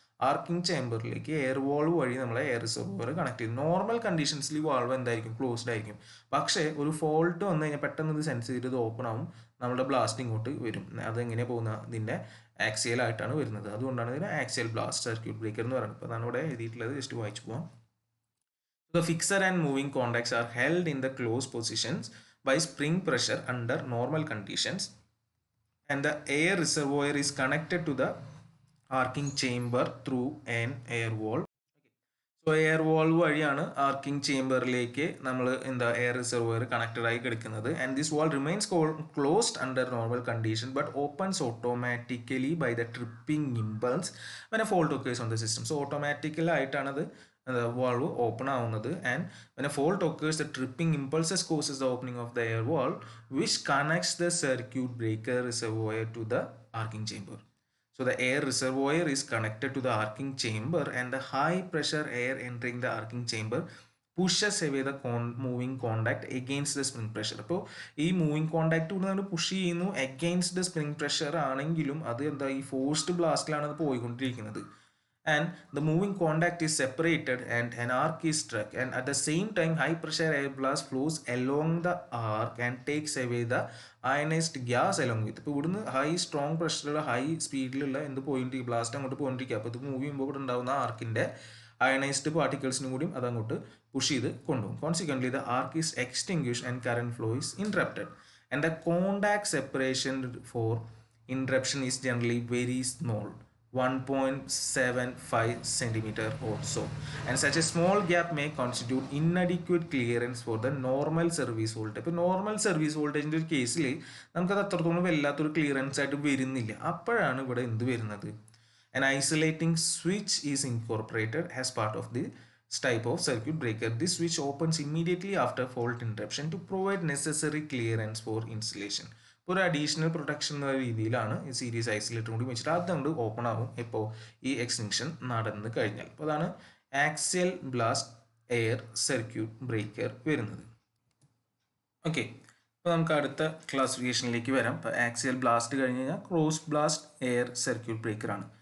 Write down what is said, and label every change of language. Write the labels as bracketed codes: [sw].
[ml] Arching ചേംബറിലേക്ക് air valve വഴി നമ്മൾ air reservoir connect ചെയ്യും. നോർമൽ കണ്ടീഷൻസിൽ ഈ വാൾവ് എന്തായിരിക്കും, ക്ലോസ്ഡ് ആയിരിക്കും. പക്ഷേ ഒരു ഫോൾട്ട് വന്നു കഴിഞ്ഞാൽ പെട്ടെന്ന് ഇത് സെൻസ് ചെയ്തിട്ട് ഇത് ഓപ്പൺ ആവും, നമ്മുടെ ബ്ലാസ്റ്റ് ഇങ്ങോട്ട് വരും. അതെങ്ങനെ പോകുന്ന, ഇതിൻ്റെ ആക്സിയൽ ആയിട്ടാണ് വരുന്നത്. അതുകൊണ്ടാണ് ഇതിന് ആക്സിയൽ ബ്ലാസ്റ്റ് സർക്യൂട്ട് ബ്രേക്കർ എന്ന് പറയുന്നത്. അപ്പോൾ അതാണ് ഇവിടെ എഴുതിയിട്ടുള്ളത്, ജസ്റ്റ് വായിച്ചു പോകാം. [en] The fixer and moving contacts are held in the closed positions by spring pressure under normal conditions, and the air reservoir is connected to the arcing chamber through an air valve. [ml] So air valve വഴിയാണ് arching ചേംബറിലേക്ക് നമ്മൾ air reservoir connected ആയി കിടക്കുന്നത്. [en] And this valve remains closed under normal condition but opens automatically by the tripping impulse when a fault occurs on the system. [ml] So ഓട്ടോമാറ്റിക്കലായിട്ടാണ് അത് valve open ആവുന്നത്. [en] And when a fault occurs the tripping impulses causes the opening of the air valve which connects the circuit breaker reservoir to the arcing chamber. So the air reservoir is connected to the arcing chamber, and the high pressure air entering the arcing chamber pushes away the moving contact against the spring pressure. [ml] അപ്പോൾ ഈ moving contact കൂടെ നമ്മൾ push ചെയ്യുന്നു [en] against the spring pressure [ml] ആണെങ്കിലും അത് എന്താ, ഈ forced ബ്ലാസ്റ്റിലാണ് അത് പോയിക്കൊണ്ടിരിക്കുന്നത്. [en] And the moving contact is separated and an arc is struck, and at the same time high pressure air blast flows along the arc and takes away the ionized gas along with. [ml] ഇപ്പോൾ ഇവിടുന്ന് high strong പ്രഷറിലുള്ള high സ്പീഡിലുള്ള എന്ത് point blast അങ്ങോട്ട് പോയിട്ടിരിക്കുക. അപ്പോൾ ഇത് move ചെയ്യുമ്പോൾ ഇവിടെ ഉണ്ടാകുന്ന ആർക്കിൻ്റെ ionised പാർട്ടിക്കിൾസിനും കൂടിയും അത് അങ്ങോട്ട് പുഷ് ചെയ്ത് കൊണ്ടുപോകും. [en] Consequently the arc is extinguished and current flow is interrupted, and the contact separation for interruption is generally very small, 1.75 centimeter or so, and such a small gap may constitute inadequate clearance for the normal service voltage. [ml] ഇപ്പോൾ normal service വോൾട്ടേജിൻ്റെ ഒരു കേസിൽ നമുക്കത് അത്രത്തോളം വല്ലാത്തൊരു clearance ആയിട്ട് വരുന്നില്ല. അപ്പോഴാണ് ഇവിടെ എന്ത് വരുന്നത്, [en] an isolating switch is incorporated as part of this type of circuit breaker. This switch opens immediately after fault interruption to provide necessary clearance for installation. [ml] ഒരു അഡീഷണൽ പ്രൊട്ടക്ഷൻ എന്ന രീതിയിലാണ് ഈ സീരീസ് ഐസൊലേറ്റർ കൂടി വെച്ചിട്ട് അതുകൊണ്ട് ഓപ്പൺ ആകും ഇപ്പോൾ ഈ എക്സ്റ്റൻഷൻ നടന്നു കഴിഞ്ഞാൽ. അപ്പോൾ അതാണ് axial blast air circuit breaker വരുന്നത്. ഓക്കെ, അപ്പോൾ നമുക്ക് അടുത്ത ക്ലാസിഫിക്കേഷനിലേക്ക് വരാം. ഇപ്പോൾ ആക്സിയൽ ബ്ലാസ്റ്റ് കഴിഞ്ഞ് കഴിഞ്ഞാൽ ക്രോസ് ബ്ലാസ്റ്റ് എയർ സർക്യൂട്ട് ബ്രേക്കറാണ്.